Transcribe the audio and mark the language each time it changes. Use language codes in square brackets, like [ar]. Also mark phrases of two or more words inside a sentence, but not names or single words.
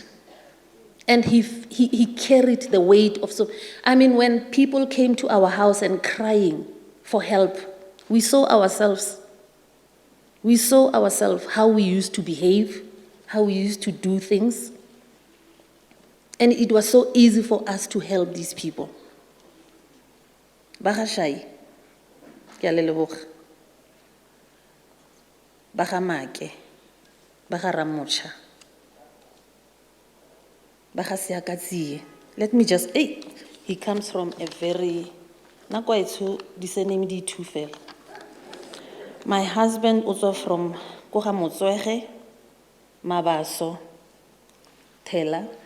[en] And he carried the weight of when people came to our house and crying for help, we saw ourselves. We saw ourselves, how we used to behave, how we used to do things. And it was so easy for us to help these people. [tn] Molefe Shai, ke a le leboga. Make, Ramocha, Siakatsi. [en] Let me just, he comes from a very, my husband also from Kohamotswege, Mabaso, Tela,